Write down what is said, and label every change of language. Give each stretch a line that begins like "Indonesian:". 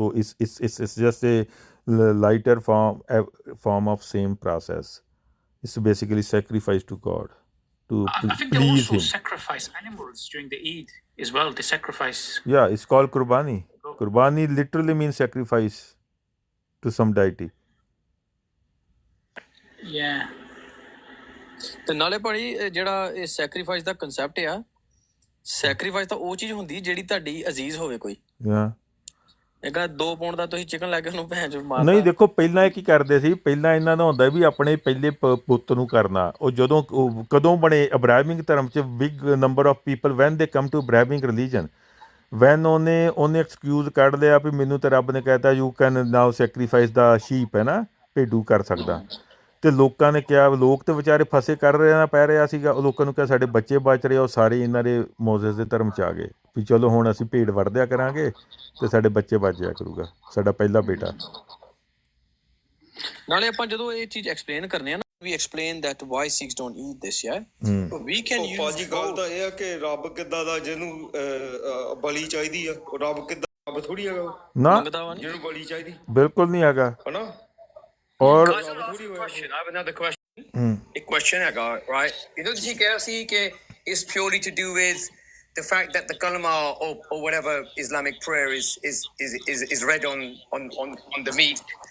English: So it's just a lighter form of same process. It's basically sacrifice to God to I think they please also Him. sacrifice animals during the Eid as well. They sacrifice. Yeah, it's called Qurbani. Qurbani literally means sacrifice to some deity. Yeah.
Punjabi: ਤੇ ਨਾਲੇ ਭਾਜੀ ਜਿਹੜਾ ਇਹ sacrifice ਦਾ concept ਆ, sacrifice ਤਾਂ ਉਹ ਚੀਜ਼ ਹੁੰਦੀ ਜਿਹੜੀ ਤੁਹਾਡੀ ਅਜ਼ੀਜ਼ ਹੋਵੇ ਕੋਈ। Yeah. ਇੱਕ 2 ਪੌਂਡ ਦਾ ਤੁਸੀਂ ਚਿਕਨ ਲੈ ਕੇ ਉਹਨੂੰ ਭੈਣ ਚੋਦ ਨਹੀਂ ਮਾਰਦਾ। ਦੇਖੋ ਪਹਿਲਾਂ ਇਹ ਕੀ ਕਰਦੇ ਸੀ, ਪਹਿਲਾਂ ਇਹਨਾਂ ਦਾ ਹੁੰਦਾ ਵੀ ਆਪਣੇ ਪਹਿਲੇ ਪੁੱਤ ਨੂੰ ਕਰਨਾ। ਉਹ ਜਦੋਂ ਕਦੋਂ ਬਣੇ ਅਬਰਾਹਮਿਕ ਧਰਮ 'ਚ
English: big number of people when they come to Abrahamic religion,
Punjabi: ਵੈਨ ਉਹਨੇ ਐਕਸਕਿਊਜ਼ ਕੱਢ ਲਿਆ ਵੀ ਮੈਨੂੰ ਤਾਂ ਰੱਬ ਨੇ ਕਹਿਤਾ
English: you can now sacrifice the sheep
Punjabi: ਹੈ ਨਾ, ਭੇਡੂ ਕਰ ਸਕਦਾ। ਤੇ ਲੋਕਾਂ ਨੇ ਕਿਹਾ, ਲੋਕ ਤੇ ਵਿਚਾਰੇ ਫਸੇ ਕਰ ਰਿਹਾ ਪੈ ਰਿਹਾ ਸੀਗਾ, ਉਹ ਲੋਕਾਂ ਨੂੰ ਕਿਹਾ ਸਾਡੇ ਬੱਚੇ ਬਚ ਰਹੇ, ਉਹ ਸਾਰੇ ਇਹਨਾਂ ਦੇ ਮੋਜ਼ਸ ਦੇ ਧਰਮ 'ਚ ਆ ਗਏ ਵੀ ਚਲੋ ਹੁਣ ਅਸੀਂ ਭੇਡ ਵੜਦਿਆ ਕਰਾਂਗੇ ਤੇ ਸਾਡੇ ਬੱਚੇ ਬਚ ਜਾਇਆ ਕਰੂਗਾ, ਸਾਡਾ ਪਹਿਲਾ ਬੇਟਾ। ਨਾਲੇ ਆਪਾਂ ਜਦੋਂ ਇਹ ਚੀਜ਼ ਐਕਸਪਲੇਨ ਕਰਨੇ ਆ ਨਾ,
English: we explain that why Sikhs don't eat this, yeah? So we can use
Punjabi: ਭਾਜੀ ਗੱਲ ਤਾਂ ਇਹ ਆ ਕਿ ਰੱਬ ਕਿੱਦਾਂ ਦਾ ਜਿਹਨੂੰ ਬਲੀ ਚਾਹੀਦੀ ਆ, ਉਹ ਰੱਬ ਕਿੱਦਾਂ ਰੱਬ ਥੋੜੀ ਹੈਗਾ ਨਾ ਮੰਗਦਾ ਵਾ ਨੀ। ਜਿਹਨੂੰ ਬਲੀ ਚਾਹੀਦੀ ਬਿਲਕੁਲ ਨਹੀਂ ਹੈਗਾ। ਹਨਾ।
English: or Guys, I'll ask you a question. I have another question. A question I got, right? You know, is purely to do with the fact that the kalma or whatever Islamic prayer is read on the meat.